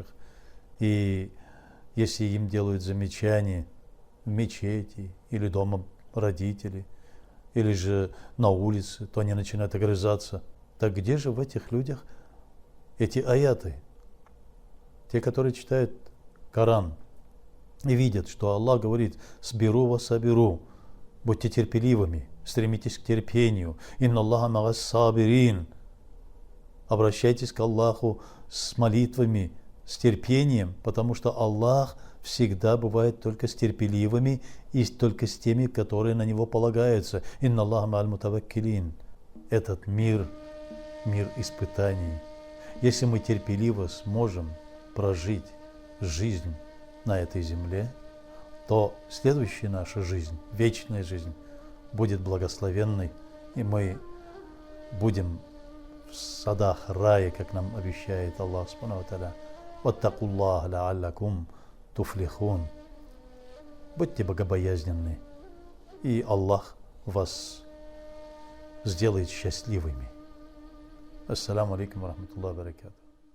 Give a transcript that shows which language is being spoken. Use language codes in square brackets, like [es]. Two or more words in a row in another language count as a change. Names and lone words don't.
[ru] И если им делают замечания в мечети или дома родители, или же на улице, то они начинают огрызаться. Так где же в этих людях эти аяты? Те, которые читают Коран и видят, что Аллах говорит: «Сберу вас, соберу». Будьте терпеливыми, стремитесь к терпению. [ar] «إن الله مع الصابرين». [ru] Обращайтесь к Аллаху с молитвами, с терпением, потому что Аллах всегда бывает только с терпеливыми и только с теми, которые на Него полагаются. [ar] «إن الله مع المتوكلين». [ru] Этот мир испытаний. Если мы терпеливо сможем прожить жизнь на этой земле, то следующая наша жизнь, вечная жизнь, будет благословенной, и мы будем в садах рая, как нам обещает Аллах Субхану ва Тааля. [ar] «واتقوا الله لعلكم تفلحون». [ru] Будьте богобоязненны, и Аллах вас сделает счастливыми. [ar] السلام عليكم ورحمة الله وبركاته.